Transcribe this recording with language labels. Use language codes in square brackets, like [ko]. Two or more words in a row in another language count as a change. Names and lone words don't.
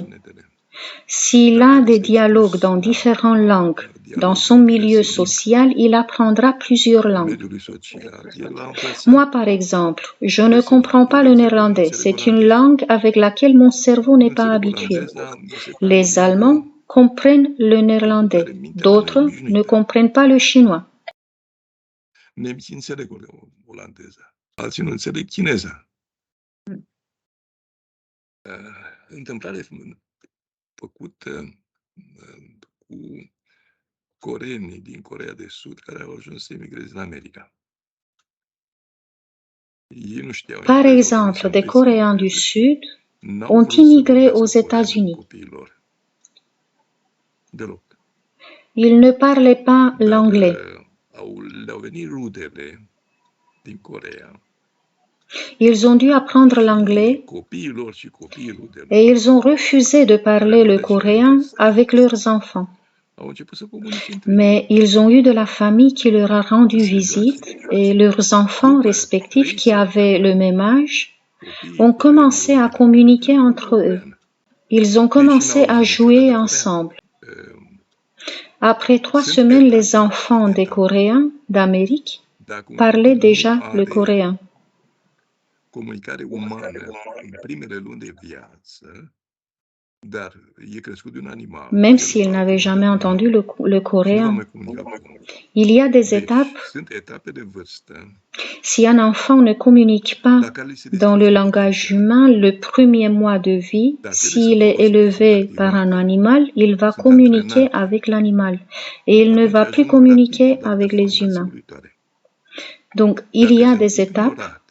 [fr] S'il a des dialogues dans différentes langues, dans son milieu social, il apprendra plusieurs langues. Moi, par exemple, je ne comprends pas le néerlandais. C'est une langue avec laquelle mon cerveau n'est pas habitué. Les Allemands comprennent le néerlandais. D'autres ne comprennent pas le chinois. [ro] Nemții înțeleg olandeza, alții nu înțeleg chineza. Întâmplare făcută cu coreenii din Coreea de Sud care au ajuns să emigreze în America. Ei nu știau. [fr] Par exemple, des Coréens du Sud ont immigré aux États-Unis. [ro] Deloc. [fr] Ils ne parlaient pas l'anglais. [ro] Le-au venit rudele din Coreea. [fr] Ils ont dû apprendre l'anglais et ils ont refusé de parler le coréen avec leurs enfants. Mais ils ont eu de la famille qui leur a rendu visite et leurs enfants respectifs qui avaient le même âge ont commencé à communiquer entre eux. Ils ont commencé à jouer ensemble. Après 3 semaines, les enfants des Coréens d'Amérique parlaient déjà le coréen. [ro] Comunicare umană în primele luni de viață, dar e crescut de un animal. [fr] Même s'ils n'avaient jamais entendu le coréen. Il y a des étapes. [ro] Sunt etape de vârstă. [fr] Si un enfant ne communique pas dans le langage humain le premier mois de vie, s'il est élevé par un animal, il va communiquer avec l'animal et il ne va plus communiquer avec les humains. Donc, il y a des étapes.